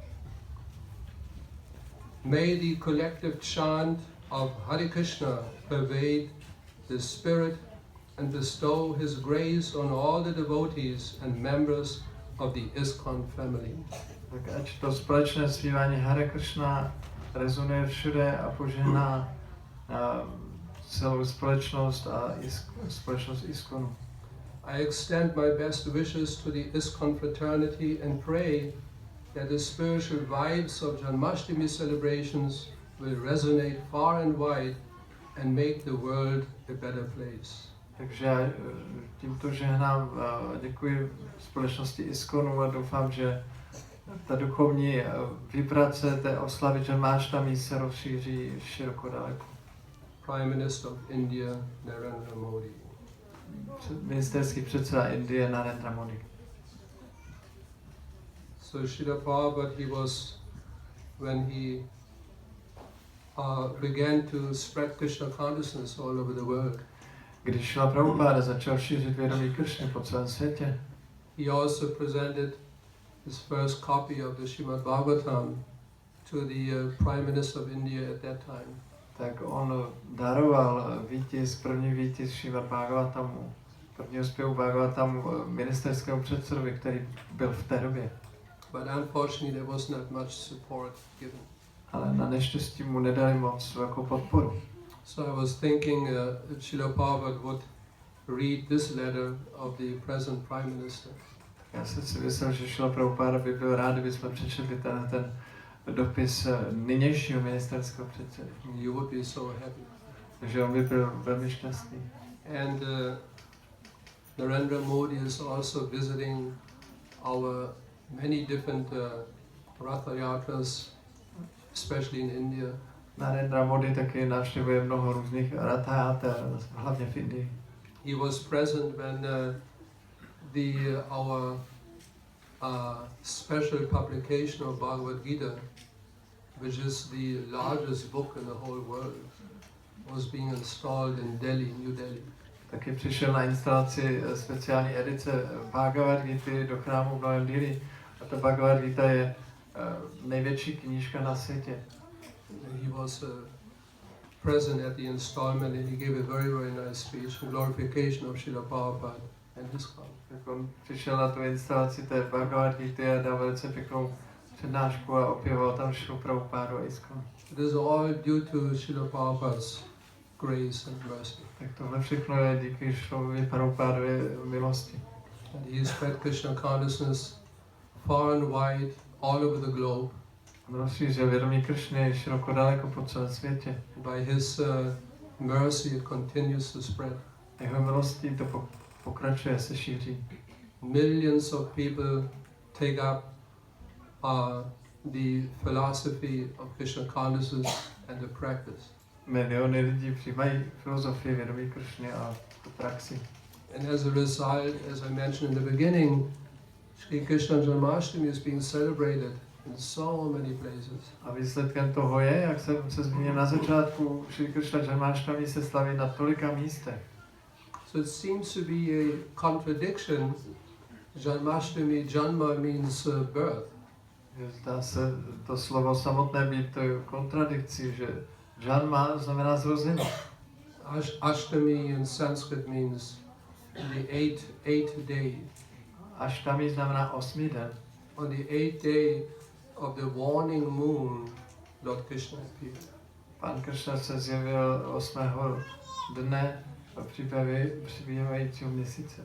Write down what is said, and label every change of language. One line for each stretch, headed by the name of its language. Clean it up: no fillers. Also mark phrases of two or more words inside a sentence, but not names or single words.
English: May the collective chant of Hare Krishna pervade the spirit and bestow His grace on all the devotees and members of the ISKCON family.
Czech: Tak ať to společné zpívání Hare Krishna rezonuje všude a požehná celou společnost a společnost ISKCONu.
English: I extend my best wishes to the ISKCON fraternity and pray that the spiritual vibes of Janmashtami celebrations will resonate far and wide and make the world a better place.
Czech: Takže já tímto žehnám a děkuji společnosti ISKCONu a doufám, že ta duchovní vibrace té oslavy Janmashtami se rozšíří široko daleko.
English: Prime Minister of India, Narendra Modi.
Czech: Ministerský předseda Indie Narendra Modi.
English: So Srila Prabhupada, when he began to spread Krishna consciousness all over the world,
Czech: Když Srila Prabhupada začal šířit vědomí Krishny po celém světě,
English: he also presented his first copy of the Srimad Bhagavatam to the Prime Minister of India at that time.
Czech: tak on daroval první výtisk Srimad Bhagavatamu, prvního zpěvu Bhagavatamu ministerskému předsedovi, který byl v té době.
English: But unfortunately there was not much support given.
Czech: Ale na neštěstí mu nedali moc velkou podporu.
English: So I was thinking Srila Prabhupada would read this letter of the present Prime Minister.
Czech: Já jsem si myslel, že Srila Prabhupada by byl rád, kdybychom přečetli ten dopis nynějšího ministerského předsedy.
English: You would be so happy.
Czech: Takže on by byl velmi šťastný.
English: And Narendra Modi is also visiting our many different Ratha Yatras, especially in India.
Czech: Narendra Modi taky navštěvuje mnoho různých Ratha Yater, hlavně v Indii.
English: He was present when our special publication of Bhagavad Gita, which is the largest book in the whole world, was being installed in Delhi, New Delhi.
Czech: Taky přišel na instalaci speciální edice Bhagavad Gita do chrámu v Novém Delhi. A ta Bhagavad Gita je největší knížka na světě.
English: He was present at the installment and he gave a very, very nice speech in glorification of Srila Prabhupada and his cause.
Czech: Tak on přišel na tu instalaci té Bhagavad Gita a dal velice pěknou přednášku a opěvoval tam Srilu Prabhupádu a ISKCON.
English: It is all due to Srila Prabhupada's grace and mercy.
Czech: Tak tohle všechno je díky Srilovi Prabhupádově milosti.
English: And he spread Krishna consciousness far and wide all over the globe.
Czech: On rozšířil vědomí Krishny široko daleko po celém světě.
English: By his mercy it continues to spread.
Czech: Jeho milostí to pokračuje, se šíří.
English: Millions of people take up the philosophy of Krishna consciousness and the practice.
Czech: Miliony lidí přijímají filozofii vědomí Krishny a tu praxi.
English: And as a result, as I mentioned in the beginning, Sri Krishna Janmashtami is being celebrated in so many places.
Czech: A výsledkem toho je, jak jsem se zmínil na začátku, Sri Krishna Janmashtami se slaví na tolika místech.
English: So it seems to be a contradiction. Janmashtami, Janma means birth.
Czech: Zdá se to slovo samotné být kontradikcí, že Janma znamená zrození.
English: Ashtami in Sanskrit means the eighth day.
Czech: Ashtami znamená 8. den.
English: On the 8th day of the waning moon, Lord Krishna appeared.
Czech: Pán Krishna se zjevil 8. dne přibývajícího měsíce.